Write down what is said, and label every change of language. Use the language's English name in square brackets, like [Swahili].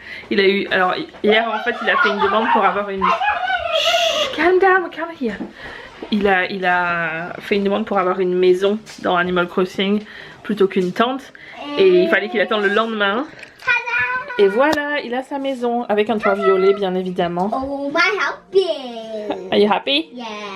[French] Il a eu, alors hier en fait il a fait une demande pour avoir une... [English] Shh, calm down, we can't hear. [French] Il a fait une demande pour avoir une maison dans Animal Crossing plutôt qu'une tente. Et il fallait qu'il attende le lendemain. Et voilà, il a sa maison avec un toit violet bien évidemment. [English] Oh, my house big. Are you happy? Yeah.